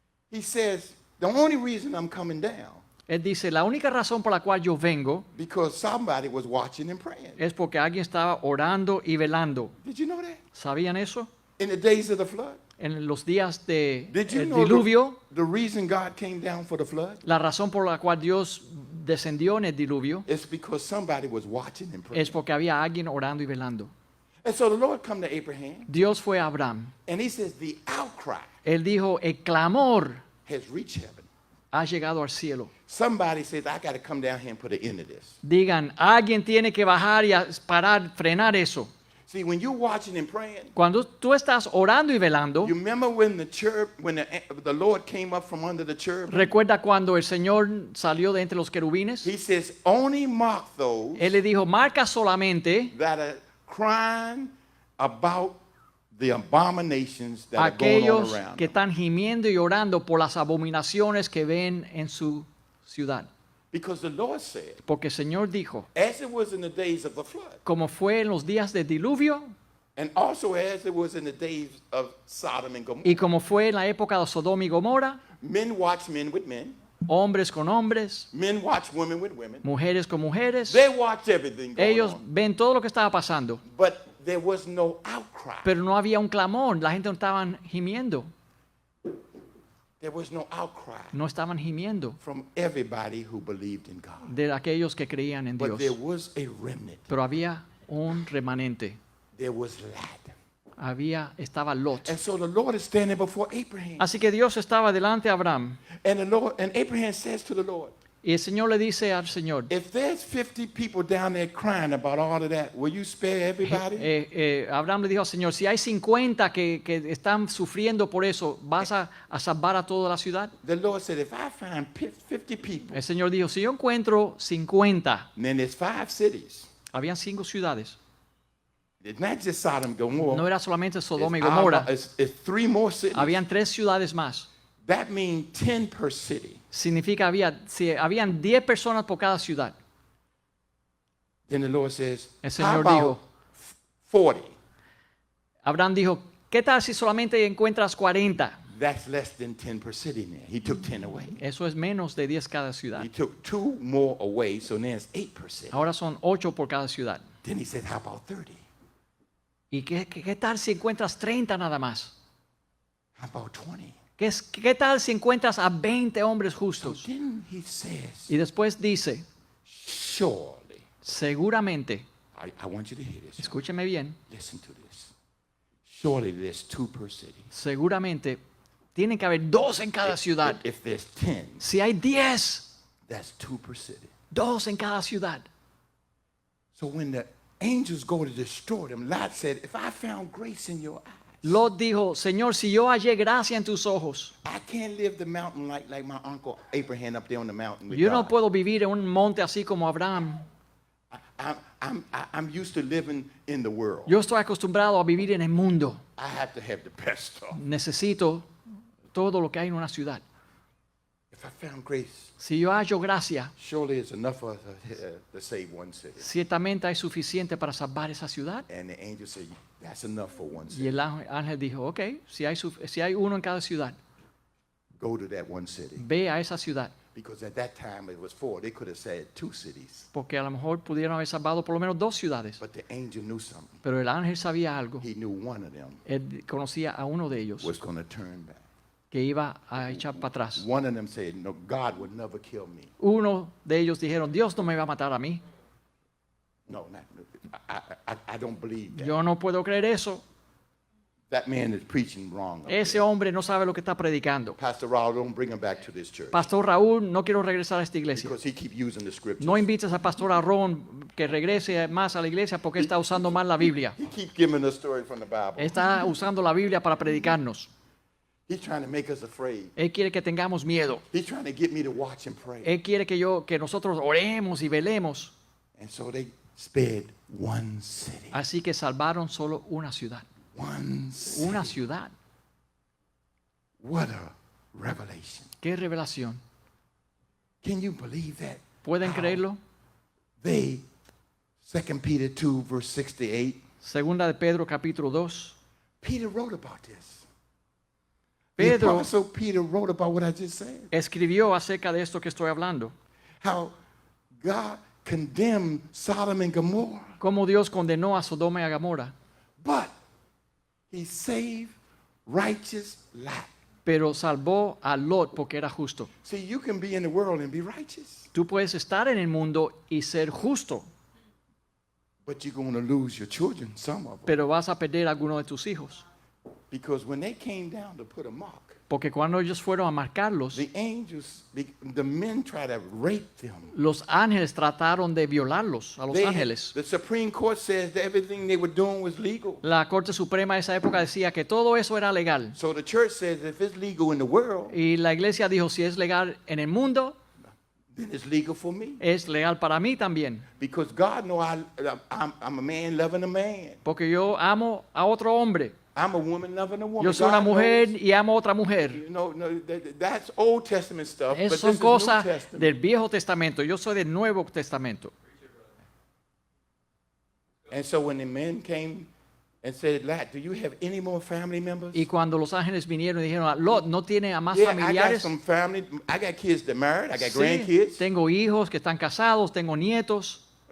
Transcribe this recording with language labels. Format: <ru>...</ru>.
<en>he says, the only reason I'm coming down,</en> <es>él dice, la única razón por la cual yo vengo</es> <en>because somebody was watching and praying.</en> <es>es porque alguien estaba orando y velando.</es> <en>Did you know that?</en> <es>¿Sabían eso?</es> <en>In the days of the flood.</en> <es>En los días del</es> <en>Did you know</en> <es>diluvio,</es> <en>the reason God came down for the flood?</en> <es>la razón por la cual Dios descendió en el diluvio</es> <en>It's because somebody was watching and praying.</en> <es>es porque había alguien orando y velando.</es> <en>And so the Lord come to Abraham,</en> <es>Dios fue a Abraham.</es> <en>and he says, the outcry</en> <es>Él dijo, el clamor</es> <en>has reached heaven.</en> <es>ha llegado al cielo.</es> <en>Somebody says, I got to come down here and put an end to this.</en> <es>Digan, alguien tiene que bajar y parar, frenar eso.</es> <en>See, when you're watching and praying,</en> <es>Cuando tú estás orando y velando,</es> <en>you remember when the Lord came up from under the cherubim?</en> <es>recuerda cuando el Señor salió de entre los querubines.</es> <en>He says, only mark those</en> <es>Él le dijo, marca solamente</es> <en>that are crying about the abominations that are going on</en> <es>aquellos</es> <en>around</en> <es>que</es> <en>them.</en> <es>están gimiendo y orando por las abominaciones que ven en su ciudad.</es> <en>Because the Lord said,</en> <es>Porque el Señor dijo,</es> <en>as it was in the days of the flood,</en> <es>como fue en los días del diluvio</es> <en>and also as it was in the days of Sodom and Gomorrah,</en> <es>y como fue en la época de Sodoma y Gomorra,</es> <en>men watch men with men,</en> <es>hombres con hombres,</es> <en>men watch women with women.</en> <es>mujeres con mujeres,</es> <en>They watch everything going</en> <es>ellos</es> <en>on.</en> <es>ven todo lo que estaba pasando,</es> <en>But there was no outcry.</en> <es>pero no había un clamor, la gente no estaban gimiendo,</es> <en>There was no outcry</en> <es>no estaban gimiendo</es> <en>from everybody who believed in God.</en> <es>de aquellos que creían en</es> <en>But there</en> <es>Dios,</es> <en>was a remnant.</en> <es>pero había un remanente,</es> <en>There was Lot.</en> <es>estaba Lot.</es> <en>And so the Lord is standing before Abraham.</en> <es>Así que Dios estaba delante de Abraham</es> <en>And Abraham says to the Lord,</en> <es>y el Señor le dice al Señor,</es> <en>if there's 50 people down there crying about all of that, will you spare everybody?</en> <es>Abraham le dijo al Señor, si hay 50 que están sufriendo por eso, ¿vas a salvar a toda la ciudad?</es> <en>The Lord said, if I find 50 people,</en> <es>El Señor dijo, si yo encuentro 50,</es> <en>then there's 5 cities.</en> <es>habían 5 ciudades.</es> <en>It's not just Sodom and Gomorrah.</en> <es>No era solamente Sodoma y</es> <en>It's</en> <es>Gomorra,</es> <en>it's 3 more cities.</en> <es>habían 3 ciudades más.</es> <en>That means 10 per city.</en> <es>Significa habían 10 personas por cada ciudad.</es> <en>Then the Lord says,</en> <es>El Señor</es> <en>about</en> <es>dijo,</es> <en>40?</en> <es>Abraham dijo, ¿qué tal si solamente encuentras 40?</es> <en>That's less than 10 per city now. He took 10 away.</en> <es>Eso es menos de 10 cada ciudad.</es> <en>He took 2 more away, so now it's 8 per city.</en> <es>Ahora son 8 por cada ciudad.</es> <en>Then he said, how about 30?</en> <es>¿Y qué tal si encuentras 30 nada más?</es> <en>How about 20?</en> <es>¿Qué tal si encuentras a 20 hombres</es> <en>So</en> <es>justos?</es> <en>then he says,</en> <es>Y después dice,</es> <en>surely,</en> <es>seguramente,</es> <en>I want you to hear this.</en> <es>escúcheme bien,</es> <en>Listen to this. Surely there's 2 per city.</en> <es>seguramente tienen que haber 2 en cada ciudad.</es> <en>If there's 10,</en> <es>Si hay 10,</es> <en>that's 2 per city.</en> <es>2 en cada ciudad.</es> <en>So when the angels go to destroy them, Lot said, if I found grace in your eyes,</en> <es>Lot dijo, Señor, si yo hallé gracia en tus ojos,</es> <en>I can't live the mountain like my uncle Abraham up there on the mountain with</en> <es>yo no</es> <en>God.</en> <es>puedo vivir en un monte así como Abraham.</es> <en>I'm used to living in the world.</en> <es>Yo estoy acostumbrado a vivir en el mundo.</es> <en>I have to have the best stuff.</en> <es>Necesito todo lo que hay en una ciudad.</es> <en>If I found grace,</en> <es>Si yo hallo gracia,</es> <en>surely it's enough for us to save one city.</en> <es>ciertamente hay suficiente para salvar esa ciudad.</es> <en>And the angel said, that's enough for one</en> <es>Y</es> <en>city.</en> <es>el ángel dijo, ok, si hay uno en cada ciudad,</es> <en>Go to that one city.</en> <es>ve a esa ciudad.</es> <en>Because at that time it was 4. They could have said 2 cities.</en> <es>Porque a lo mejor pudieron haber salvado por lo menos 2 ciudades.</es> <en>But the angel knew something.</en> <es>Pero el ángel sabía algo.</es> <en>He knew one of them</en> <es>Él conocía a uno de ellos</es> <en>was going to turn back.</en> <es>que iba a echar para atrás.</es> <en>One of them said, no, God would never kill me.</en> <es>Uno de ellos dijeron, Dios no me va a matar a mí.</es> <en>No, I don't believe that.</en> <es>Yo no puedo creer eso.</es> <en>That man is preaching wrong. up</en> <es>Ese</es> <en>there.</en> <es>hombre no sabe lo que está predicando.</es> <en>Pastor Raul, don't bring him back to this church.</en> <es>Pastor Raúl, no quiero regresar a esta iglesia.</es> <en>Because he keep using the scriptures.</en> <es>No invites a Pastor Aarón que regrese más a la iglesia porque está usando mal la Biblia.</es> <en>He keep giving us story from the Bible.</en> <es>Está usando la Biblia para predicarnos.</es> <en>He's trying to make us afraid.</en> <es>Él quiere que tengamos miedo.</es> <en>He's trying to get me to watch and pray.</en> <es>Él quiere que nosotros oremos y velemos.</es> <en>And so they spared one city.</en> <es>Así que salvaron solo una ciudad.</es> <en>One city.</en> <es>Una ciudad.</es> <en>What a revelation.</en> <es>¡Qué revelación!</es> <en>Can you believe that?</en> <es>¿Pueden</es> <en>How</en> <es>creerlo?</es> <en>They, 2 Peter 2, verse 68,</en> <es>Segunda de Pedro, capítulo 2.</es> <en>Peter wrote about this.</en> <es>Pedro-</es> <en>The apostle Peter wrote about what I just said.</en> <es>Escribió acerca de esto que estoy hablando.</es> <en>How God condemned Sodom and Gomorrah,</en> <es>Cómo Dios condenó a Sodoma y a Gomorra.</es> <en>but he saved righteous Lot.</en> <es>Pero salvó a Lot porque era justo.</es> <en>See, you can be in the world and be righteous,</en> <es>Tú puedes estar en el mundo y ser justo,</es> <en>but you're going to lose your children, some of them.</en> <es>pero vas a perder a alguno de tus hijos.</es> <en>Because when they came down to put a mark,</en> <es>Porque cuando ellos fueron a marcarlos,</es> <en>the angels, the men tried to rape them.</en> <es>los ángeles trataron de violarlos, a los</es> <en>They-</en> <es>ángeles.</es> <en>The Supreme Court says that everything they were doing was legal.</en> <es>La Corte Suprema de esa época decía que todo eso era legal.</es> <en>So the church says if it's legal in the world,</en> <es>Y la iglesia dijo, si es legal en el mundo,</es> <en>then it's legal for me.</en> <es>es legal para mí también.</es> <en>Because God knows I'm a man loving a man.</en> <es>Porque yo amo a otro hombre.</es> <en>I'm a woman loving a woman.</en> <es>Yo soy una</es> <en>God</en> <es>mujer</es> <en>knows,</en> <es>y amo a otra mujer.</es> <en>no, that's Old Testament stuff, but</en> <es>Esas</es> <en>this</en> <es>son</es> <en>is New</en> <es>cosas</es> <en>Testament.</en> <es>del Viejo Testamento. Yo soy del Nuevo Testamento.</es> <en>And so when the men came and said, Lot, do you have any more family members?</en> <es>Y cuando los ángeles vinieron y dijeron, Lot, ¿no tiene a más</es> <en>Yeah, I got</en> <es>familiares?</es> <en>some family. I got kids that married. I got</en> <es>Sí,</es> <en>grandkids.</en> <es>tengo hijos que están casados, tengo nietos.</es>